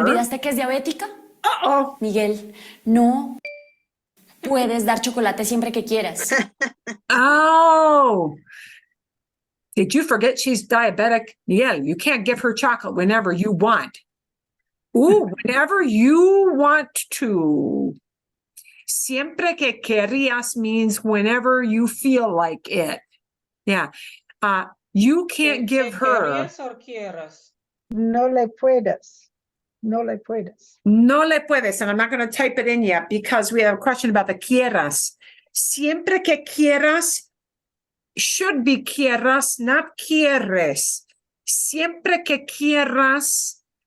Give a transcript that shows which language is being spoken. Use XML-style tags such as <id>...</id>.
<es>¿Olvidaste que es diabética?</es> <en>Uh-oh.</en> <es>Miguel, no puedes dar chocolate siempre que quieras.</es> <en>Oh. Did you forget she's diabetic? Yeah, you can't give her chocolate whenever you want. Ooh, whenever you want to.</en> <es>Siempre que querías</es> <en>means whenever you feel like it. Yeah. You can't give her.</en> <es>No le puedes. No le puedes. No le puedes.</es> <en>And I'm not going to type it in yet because we have a question about the quieras.</en> <es>Siempre que quieras</es> <en>should be quieras, not quieres. Siempre que quieras</en>